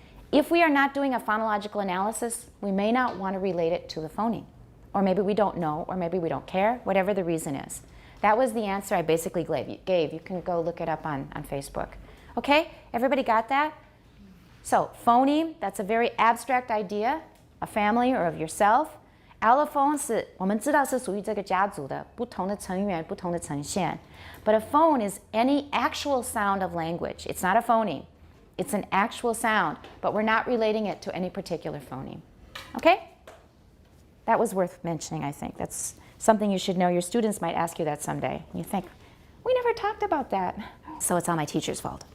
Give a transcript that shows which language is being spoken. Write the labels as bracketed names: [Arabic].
[English] If we are not doing a phonological analysis, we may not want to relate it to the phoneme. Or maybe we don't know, or maybe we don't care, whatever the reason is. That was the answer I basically gave. You can go look it up on Facebook. Okay, everybody got that? So phoneme, that's a very abstract idea, a family or of yourself. [Chinese] Allophone 是我们知道是属于这个家族的，不同的成员，不同的呈现。 [English] But a phone is any actual sound of language. It's not a phoneme. It's an actual sound, but we're not relating it to any particular phoneme. Okay? That was worth mentioning, I think. That's something you should know. Your students might ask you that someday. You think, we never talked about that. So it's all my teacher's fault.